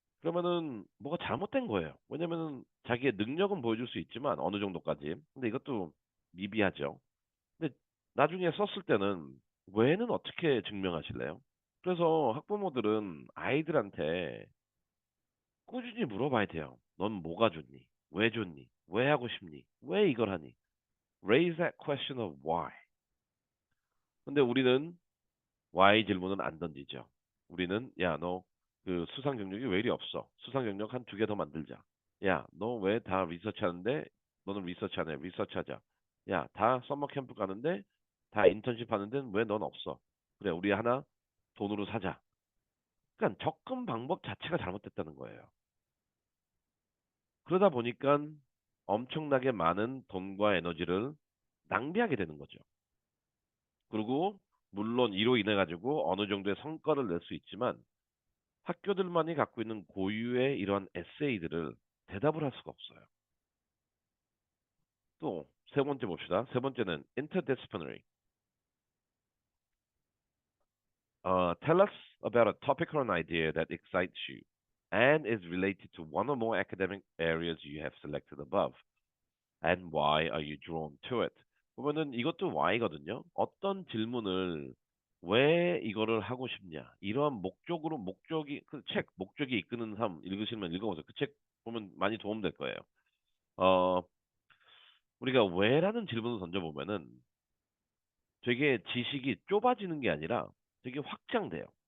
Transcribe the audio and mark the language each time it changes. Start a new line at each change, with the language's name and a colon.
Korean: 그러면은 뭐가 잘못된 거예요. 왜냐면은 자기의 능력은 보여줄 수 있지만 어느 정도까지. 근데 이것도 미비하죠. 근데 나중에 썼을 때는 왜는 어떻게 증명하실래요? 그래서 학부모들은 아이들한테 꾸준히 물어봐야 돼요. 넌 뭐가 좋니? 왜 좋니? 왜 하고 싶니? 왜 이걸 하니?
English: Raise that question of why.
Korean: 근데 우리는 why 질문은 안 던지죠. 우리는 야, 너 그 수상 경력이 왜 이리 없어? 수상 경력 한 두 개 더 만들자. 야, 너 왜 다 리서치 하는데 너는 리서치 안 해? 리서치 하자. 야, 다 서머 캠프 가는데 다 인턴십 하는데 왜 넌 없어? 그래, 우리 하나 돈으로 사자. 그러니까 접근 방법 자체가 잘못됐다는 거예요. 그러다 보니까 엄청나게 많은 돈과 에너지를 낭비하게 되는 거죠. 그리고 물론 이로 인해 가지고 어느 정도의 성과를 낼 수 있지만 학교들만이 갖고 있는 고유의 이러한 에세이들을 대답을 할 수가 없어요. 또 세 번째 봅시다. 세 번째는 interdisciplinary.
English: Tell us about a topic or an idea that excites you. and is related to one or more academic areas you have selected above. And why are you drawn to it?
Korean: 보면은 이것도 why거든요. 어떤 질문을 왜 이거를 하고 싶냐? 이러한 목적으로 목적이 그 책 목적이 이끄는 삶 읽으시면 읽어보세요. 그 책 보면 많이 도움될 거예요. 어 우리가 왜라는 질문을 던져보면은 되게 지식이 좁아지는 게 아니라 되게 확장돼요.